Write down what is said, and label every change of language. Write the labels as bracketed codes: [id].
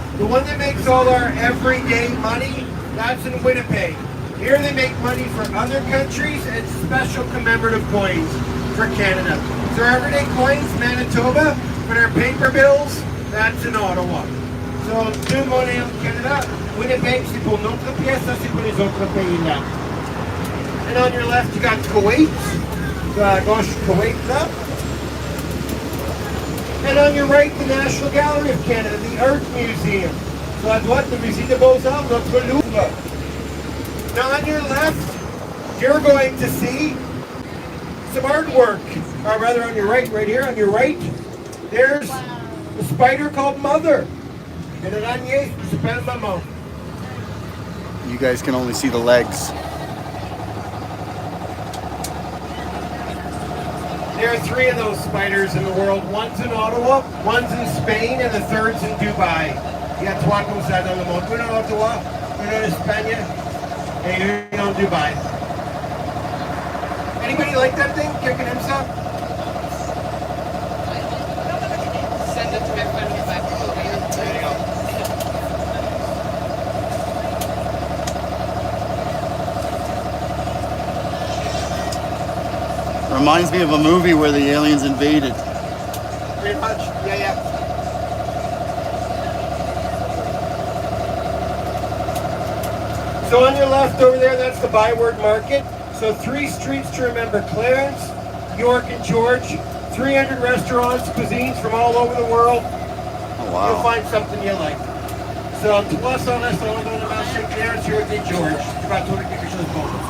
[en] The one that makes all our everyday money, that's in Winnipeg. Here they make money for other countries and special commemorative coins for Canada. So our everyday coins, Manitoba, but our paper bills, that's in Ottawa. [fr] So deux monnaies en Canada. Winnipeg, c'est pour notre pièce, ça c'est pour les autres pays là. [en] And on your left, you got Kuwait. [fr] So à gauche, Kuwait là. [en] And on your right, the National Gallery of Canada, the Art Museum. [fr] So à droite, the Musée des Beaux-Arts, notre Louvre. [en] Now on your left, you're going to see some artwork. Or rather on your right, right here, on your right, there's a spider called Mother. [fr] And an araignée qui s'appelle Maman. [en] You guys can only see the legs. There are three of those spiders in the world. One's in Ottawa, one's in Spain, and the third's in Dubai. [fr] Il y a trois comme ça dans le monde. Une en Ottawa, une en Espagne, et une en Dubai. [en] Anybody like that thing? Kicking himself? Send it to my friend if I go. There you go. Reminds me of a movie where the aliens invaded. Pretty much. Yeah. So on your left over there, that's the Byward Market. So 3 streets to remember: Clarence, York, and George. 300 restaurants, cuisines from all over the world. Oh, wow. You'll find something you like. [fr] So 300 restaurants dans le marché Clarence, York, et George. Tu vas trouver quelque chose de bon.